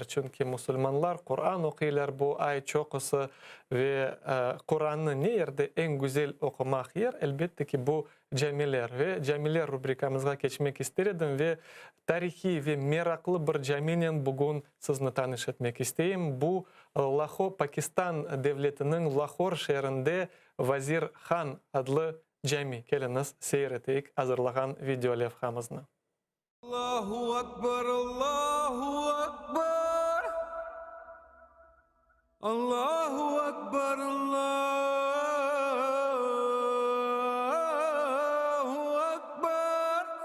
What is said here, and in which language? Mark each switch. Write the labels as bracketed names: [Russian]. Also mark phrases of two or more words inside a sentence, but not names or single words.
[Crimean Tatar] Çünkü Müslümanlar Kur'an okuyorlar bu ay çokusu ve Kur'an'ı ne yerde en güzel okumak yer elbette ki bu camiler ve camiler rubrikamızga geçmek istedim ve tarihi ve meraklı bir caminin bugün sizinle tanış etmek isteyim. Bu Pakistan devletinin Lahor şehrinde Vazir Khan adlı cami. Keliniz seyreteyik hazırlagan video levhamızını. [Arabic] الله أكبر، الله أكبر، الله أكبر، الله أكبر.